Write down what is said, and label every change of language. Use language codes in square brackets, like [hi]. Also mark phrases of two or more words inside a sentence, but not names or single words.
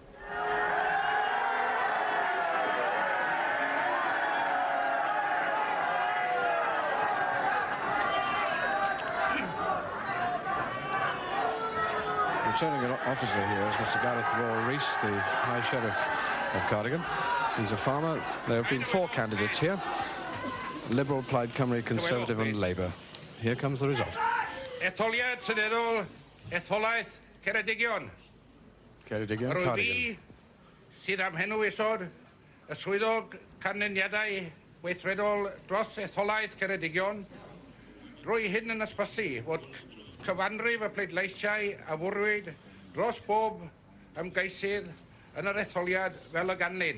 [en] Returning officer here is Mr. Gareth Royal Rees, the High Sheriff of Cardigan. He's a farmer. There have been 4 candidates here: Liberal, Plaid Cymru, Conservative and Labour. Here comes the result. [cy] Etholiad Seneddol, Etholaeth Ceredigion. Ceredigion, Cardigan. Sydd am henw isod, y swyddog canlyniadau weithredol dros Etholaeth Ceredigion, drwy hyn yn ysbysu fod cyfanrif y pleidleisiau a fwrwyd dros bob ymgeisydd yn yr etholiad fel y ganlyn.